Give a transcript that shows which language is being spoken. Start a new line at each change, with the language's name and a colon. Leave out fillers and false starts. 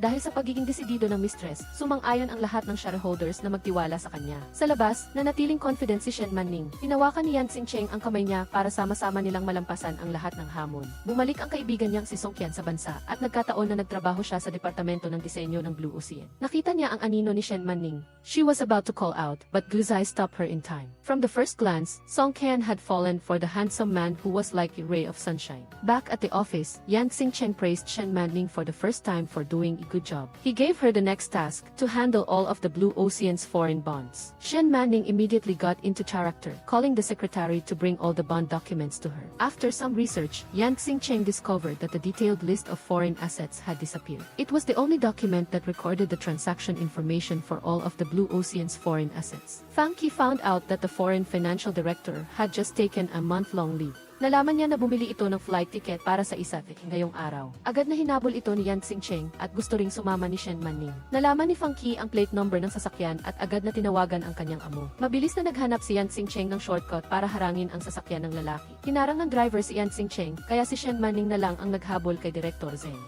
Filipino: Dahil sa pagiging desidido ng mistress, sumang-ayon ang lahat ng shareholders na magtiwala sa kanya. Sa labas, nanatiling confident si Shen Manning. Hinawakan ni Yan Xingcheng ang kamay niya para sama-sama nilang malampasan ang lahat ng hamon. Bumalik ang kaibigan niyang si Song Qian sa bansa at nagkataon na nagtrabaho siya sa departamento ng disenyo ng Blue Ocean. Nakita niya ang anino ni Shen Manning.
English: She was about to call out, but Guzai stopped her in time. From the first glance, Song Qian had fallen for the handsome man who was like a ray of sunshine. Back at the office, Yan Xingcheng praised Shen Manning for the first time for doing a good job. He gave her the next task, to handle all of the Blue Ocean's foreign bonds. Shen Manning immediately got into character, calling the secretary to bring all the bond documents to her. After some research, Yan Xingcheng discovered that the detailed list of foreign assets had disappeared. It was the only document that recorded the transaction information for all of the Blue Ocean's foreign assets. Fang Qi found out that the foreign financial director had just taken a month-long leave.
Filipino: Nalaman niya na bumili ito ng flight ticket para sa isa ngayong araw. Agad na hinabol ito ni Yan Xingcheng at gusto ring sumama ni Shen Manning. Nalaman ni Fang Qi ang plate number ng sasakyan at agad na tinawagan ang kanyang amo. Mabilis na naghanap si Yan Xingcheng ng shortcut para harangin ang sasakyan ng lalaki. Hinarang ng driver si Yan Xingcheng kaya si Shen Manning na lang ang naghabol kay Director Zeng.